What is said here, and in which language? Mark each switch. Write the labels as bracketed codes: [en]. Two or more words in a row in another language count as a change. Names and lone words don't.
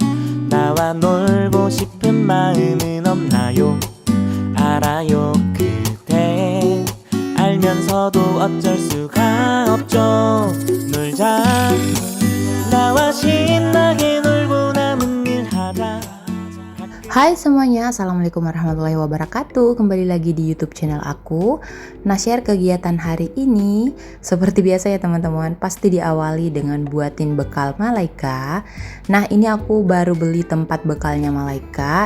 [ko] 나와 놀고 싶은 마음은 없나요? 알아요. 그대 알면서도 어쩔 수가 없죠. 놀자. 나와 신나게 놀고 남은 일 하자. [id] Hai semuanya, [ar] السلام عليكم ورحمة الله وبركاته. [id] Kembali lagi di YouTube channel aku. Nah, share kegiatan hari ini seperti biasa ya teman-teman, pasti diawali dengan buatin bekal Malaika. Nah, ini aku baru beli tempat bekalnya Malaika.